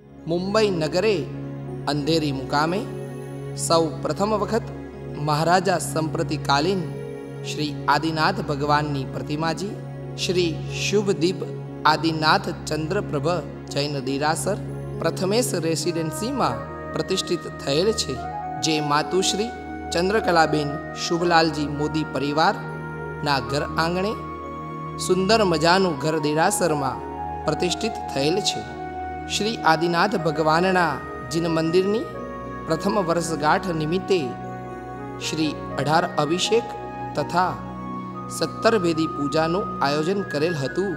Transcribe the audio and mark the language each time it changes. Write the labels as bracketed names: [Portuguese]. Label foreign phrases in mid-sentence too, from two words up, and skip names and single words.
[Gujarati] મુંબઈ નગરે અંધેરી મુકામે સૌ પ્રથમ વખત મહારાજા સંપ્રતિકાલીન શ્રી આદિનાથ ભગવાનની પ્રતિમાજી શ્રી શુભદીપ આદિનાથ ચંદ્રપ્રભ જૈન દેરાસર પ્રથમેશ રેસિડેન્સી મેં પ્રતિષ્ઠિત थયેલ છે, જે માતુશ્રી ચંદ્રકલાબેન શુભલાલજી મોદી પરિવાર ના ઘર આંગણે સુંદર મજાનું ઘર દેરાસર માં પ્રતિષ્ઠિત થયેલ છે। શ્રી આદિનાથ ભગવાનના જીન મંદિરની પ્રથમ વર્ષગાંઠ નિમિત્તે શ્રી 18 અભિષેક તથા 17 વેદી પૂજાનું આયોજન કરેલ હતું।